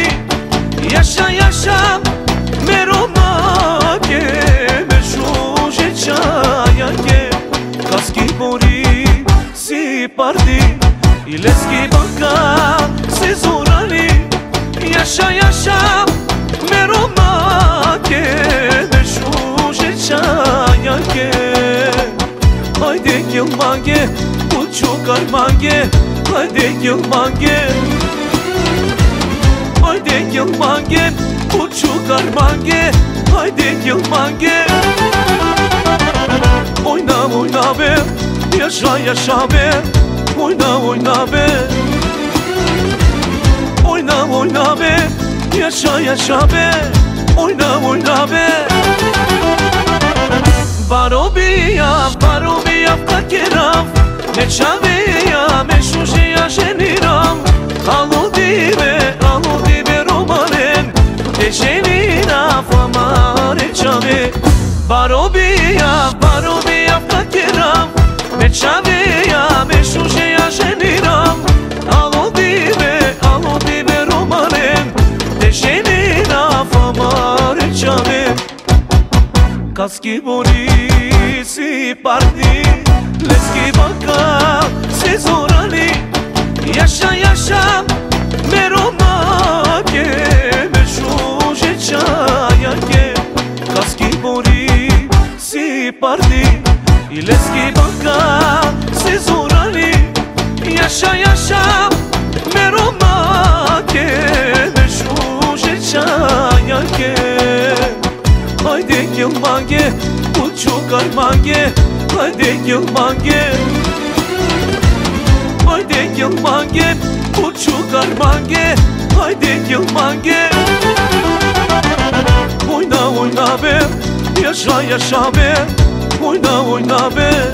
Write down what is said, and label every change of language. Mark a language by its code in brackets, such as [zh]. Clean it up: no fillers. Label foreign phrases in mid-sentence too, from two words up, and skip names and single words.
[rom] Yaşa me romake Me shushe qajake Kaski boni si parti Leski baka se zorani Yaşa me romake Me shushe qajake Haydi yılmage, uçuk armage Haydi yılmage Haydi yılmage, uçuk armage Haydi yılmage Oyna be, yaşa be Oyna be [tr] Oyna be, yaşa be Oyna be [rom] Barobia ftakerav Me qaveja, me shusheja shenirav Aludive romanen Te shenira famare qave Barobia ftakerav Me qaveja, me shusheja shenirav Aludive romanen Te shenira famare qave Kaski boni si parti Leski baka se zorani Yaşa me romake Me shushe qajake Kaski boni si parti Leski baka se zorani Yaşa me romake Me shushe qajake Haydi yılmage, uçuk armage Haydi yılmage Haydi yılmage, uçuk armage Haydi yılmage [tr] Oyna be, yaşa be Oyna be